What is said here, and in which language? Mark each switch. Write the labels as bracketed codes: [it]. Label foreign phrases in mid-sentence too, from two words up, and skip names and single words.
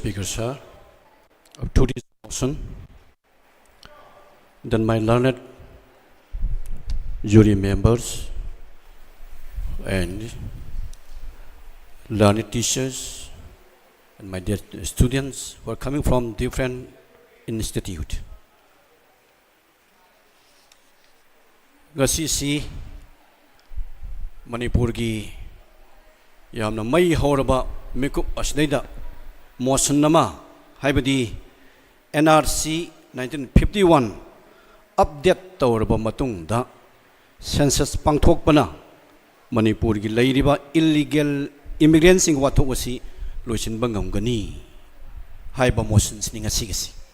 [en] Speaker, sir, of today's motion, then my learned jury members and learned teachers and my dear students who are coming from different institutes. [mni] Ngasi Manipur gi yamna mai horaba mikup asneida motion nama haibadi NRC 1951 update tawraba matungda census pangthokpana Manipur gi leiriba [en] illegal immigrants [mni] sing wathok asi loisin bangamgani haiba motions ni ngasi gasi